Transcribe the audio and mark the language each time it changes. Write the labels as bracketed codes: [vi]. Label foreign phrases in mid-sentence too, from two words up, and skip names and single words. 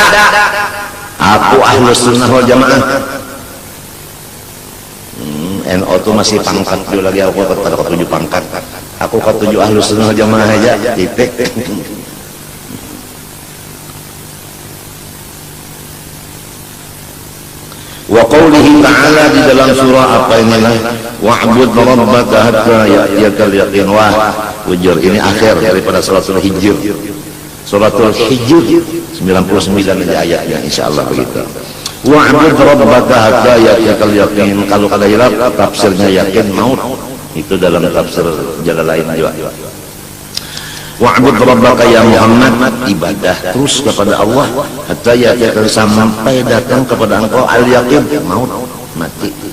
[bjn] Aku Ahlus Sunnah wal Jamaah. NU tu masih pangkat dulu lagi, aku kata 7 pangkat. Aku kata 7 Ahlus Sunnah wal Jamaah aja, titik. [ar] وقوله تعالى, [bjn] di dalam surah apa ini lah, [ar] واعبد ربك حتى يأتيك اليقين. [bjn] Wah, wujur ini akhir daripada suratul Hijr. Suratul Hijr 99 aja ayatnya, insyaallah begitu. [ar] واعبد ربك حتى يأتيك اليقين. [bjn] Kalau kada hilap tafsirnya yakin maut, itu dalam tafsir Jalalain juga. [ar] واعبد ربك يا محمد, [bjn] ibadah terus kepada Allah [ar] حتى يأتيك, [bjn] sampai datang kepada engkau al-yaqin, maut, mati.